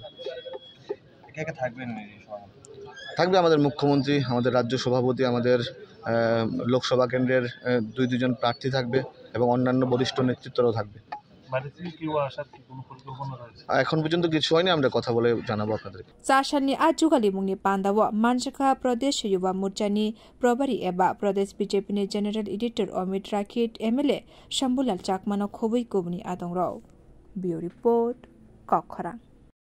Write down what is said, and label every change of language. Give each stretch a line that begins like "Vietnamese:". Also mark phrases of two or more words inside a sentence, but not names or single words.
Bangla: কে কে থাকবেন? থাকবে আমাদের মুখ্যমন্ত্রী, আমাদের রাজ্য সভাপতি, আমাদের লোকসভা কেন্দ্রের দুজন প্রার্থী থাকবে এবং অন্যান্য বরিষ্ঠ নেতৃত্বরাও থাকবে। এখন পর্যন্ত কিছু হয়নি, আমরা কথা বলে জানাবো আপনাদেরকে।
Kok Borok: चारसाननि आजुगालि मुंनि पान्दाव मानजका प्रदेश युवा मोर्चानि प्रभारी एबा प्रदेश बीजेपीनि
English: general editor
Kok Borok: अमित राखित एमएलए शम्भुलाल चाकमानो खोबै कोबनी आदंराव।
English: bureau report
Kok Borok: कखरां।